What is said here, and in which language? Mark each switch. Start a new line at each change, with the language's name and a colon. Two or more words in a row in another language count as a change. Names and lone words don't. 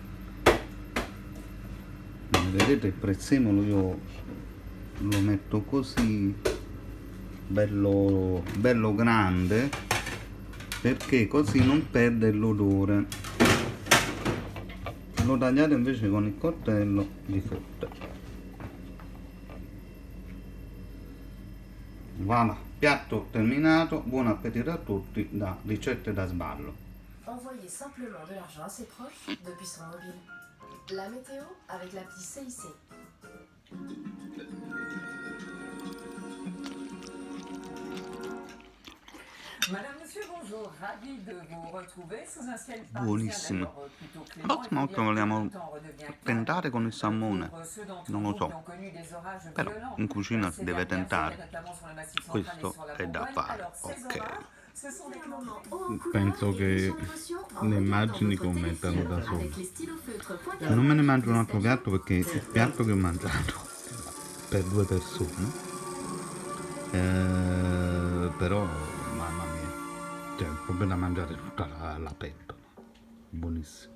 Italian: Vedete il prezzemolo io lo metto così bello grande, perché così non perde l'odore. Lo tagliate invece con il coltello di frutta. Voilà, piatto terminato, buon appetito a tutti da Ricette da Sballo.
French: Envoyez simplement de l'argent à ses proches depuis son mobile. La météo avec l'appli CIC. Madame, monsieur, bonjour. Ravi de vous retrouver sous un ciel
Italian: Buonissimo.
French: parisien plutôt clément.
Italian: Allora, ma che vogliamo tentare con il salmone? Non lo so. Però in cucina si deve tentare. Questo è da fare. Ok. Penso che le immagini commentano da sole. Non me ne mangio un altro piatto, perché il piatto che ho mangiato per 2 persone, però mamma mia, cioè è proprio da mangiare tutta la pentola.